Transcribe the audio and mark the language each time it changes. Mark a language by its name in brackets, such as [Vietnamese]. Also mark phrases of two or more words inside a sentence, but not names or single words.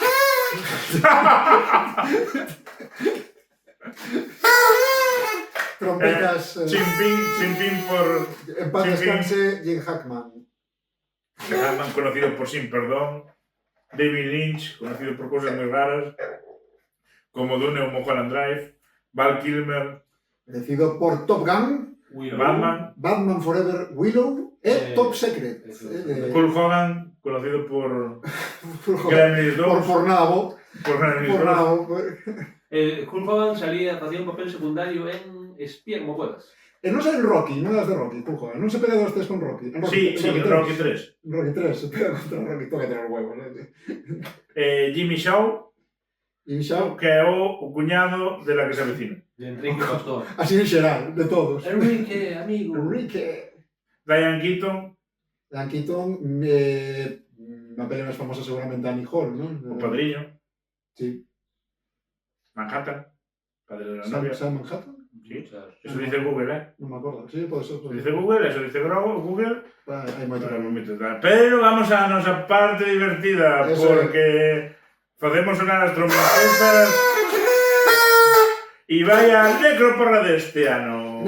[Galician] Trompetas... Chimpín por... [Spanish] En paz Chimpín. descanse, Jim Hackman. Hackman, conocido por Sin Perdón. David Lynch, conocido por cosas muy raras, como Dune o Mulholland Drive. Val Kilmer, Decido por Top Gun, Batman. [Galician] Batman Forever, Willow e Top Secret. [Spanish] eso. Hulk Hogan, conocido por Por Gremlins 2. por nabo. Por Gremlins Por 2. nabo. [Galician] Hulk Hogan facía un papel secundario en Espía como puedas. E non sei en Rocky, non das de Rocky, [Spanish] tú, joder. [Galician] Non se pega dos tres con Rocky. En [Spanish] Sí, en Rocky 3. Rocky 3, se pega contra Rocky, toca tener huevos, ¿no? Jimmy Shaw, [Galician] E xa, que é o cuñado de la que se avecina. De Enrique Pastor. así en xeral, de todos. Enrique, amigo. Enrique. Diane Keaton, Dan Keaton, na peli máis famosa seguramente Annie Hall, non? o padriño. [Spanish] Sí. Manhattan, padre de la novia. Sam Manhattan? Sí, eso dice Google, ¿eh? [Galician] Non me acordo. Sí, pode ser. [Spanish] Eso dice Google, eso dice Google. [Galician] Hai moito Pero, que pero vamos a nosa parte divertida, [Spanish] Eso [Galician] porque facemos sonar as trompetas e vai a necroporra deste ano.